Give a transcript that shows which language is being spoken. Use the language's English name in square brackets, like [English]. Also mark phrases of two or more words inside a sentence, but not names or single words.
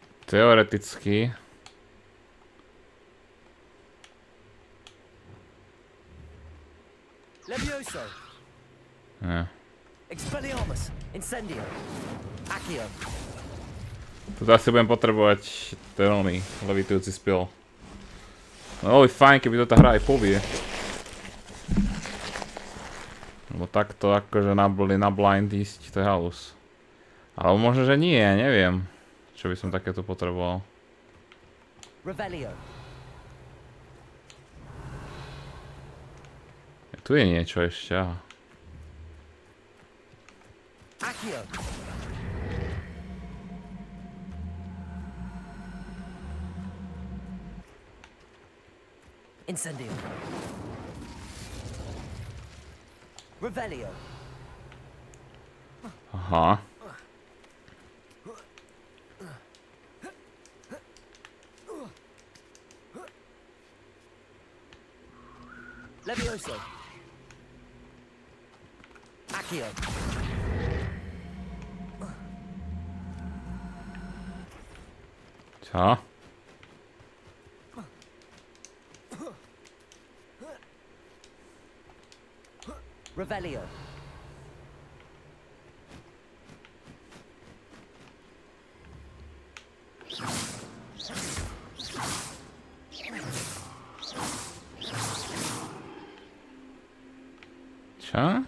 [Slovak] Teoreticky. Levioso. Ne. Expelliarmus. Incendio. Accio. Toto asi budem potrebovať ten oný levitujúci spell. No bolo by fajn, keby to tá hra aj povie. Lebo takto akože na blind ísť, to je halus. Ale možno, že nie, neviem. Čo by som takéto potreboval. Revelio. Tu je niečo ešte, aha. Accio. Incendio. Revelio. Aha. Levioso. Accio. Čo? Revelio. Čo?